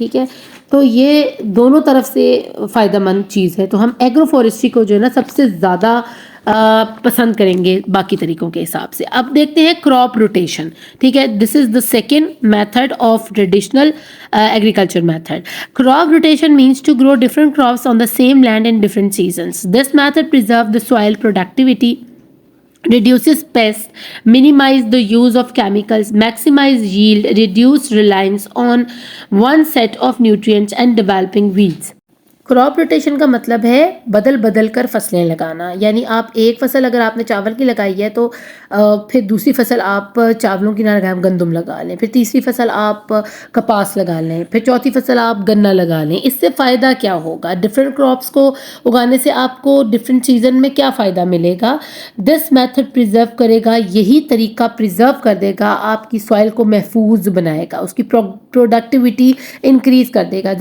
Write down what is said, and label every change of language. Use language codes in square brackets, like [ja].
[ur] ٹھیک ہے, تو یہ دونوں طرف سے فائدہ مند چیز ہے. تو ہم ایگرو فارسٹری کو جو ہے نا سب سے زیادہ پسند کریں گے باقی طریقوں کے حساب سے. اب دیکھتے ہیں [en] Crop rotation. [ur] ٹھیک ہے, [en] This is the second method of traditional agriculture method. Crop rotation means to grow different crops on the same land in different seasons. This method preserves the soil productivity, reduces pests, minimize the use of chemicals, maximize yield, reduce reliance on one set of nutrients and developing weeds. [ur] Crop rotation کا مطلب ہے بدل بدل کر فصلیں لگانا. یعنی آپ ایک فصل اگر آپ نے چاول کی لگائی ہے تو پھر دوسری فصل آپ چاولوں کی نہ لگائیں, گندم لگا لیں. پھر تیسری فصل آپ کپاس لگا لیں. پھر چوتھی فصل آپ گنا لگا لیں. اس سے فائدہ کیا ہوگا؟ ڈفرینٹ کراپس کو اگانے سے آپ کو ڈفرینٹ سیزن میں کیا فائدہ ملے گا؟ دس میتھڈ پریزرو کرے گا, یہی طریقہ پریزرو کر دے گا آپ کی سوائل کو محفوظ بنائے گا, اس کی پروڈکٹیوٹی انکریز کر دے گا.